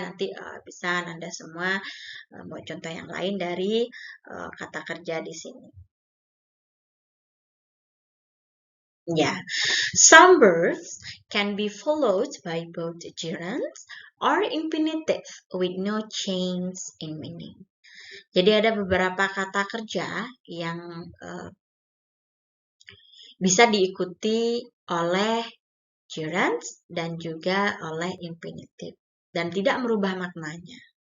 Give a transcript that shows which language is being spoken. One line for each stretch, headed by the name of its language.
Indonesian: Nanti bisa Anda semua mau contoh yang lain dari kata kerja di sini.
English: Ya, some verbs can be followed by both gerunds or infinitive with no change in meaning.
Indonesian: Jadi ada beberapa kata kerja yang bisa diikuti oleh gerunds dan juga oleh infinitive dan tidak merubah maknanya.